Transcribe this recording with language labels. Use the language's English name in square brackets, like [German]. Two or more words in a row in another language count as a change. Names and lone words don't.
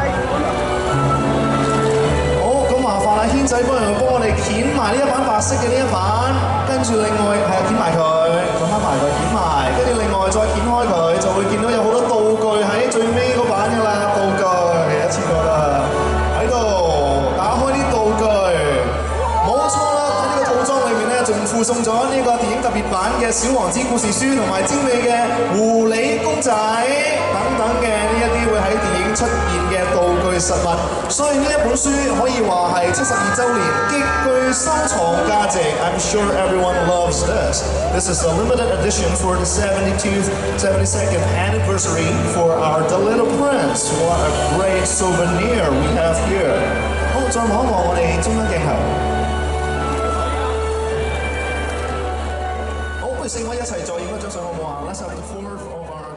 [Cantonese] 好，咁麻煩阿軒仔幫我哋掀埋呢一版白色嘅呢一版，跟住另外係掀埋佢，放翻埋佢，掀埋，跟住另外再掀開佢，就會見到有好多道具喺最尾嗰版㗎啦，道具一次過啦，喺度打開啲道具，冇錯啦，喺呢個套裝裏面咧，仲附送咗呢個電影特別版嘅小王子故事書同埋精美嘅狐狸公仔。等等嘅呢一啲會喺電影出現嘅道具實物，所以呢一本書可以話係72週年極具收藏價值。 [English] I'm sure everyone loves this. This is a limited edition for the 72nd anniversary for our The Little Prince. What a great souvenir we have here. [Cantonese] 好，再望一望我哋中間鏡頭。好，不如四位一齊再影一張相好唔好啊？ [English] Let's have the four of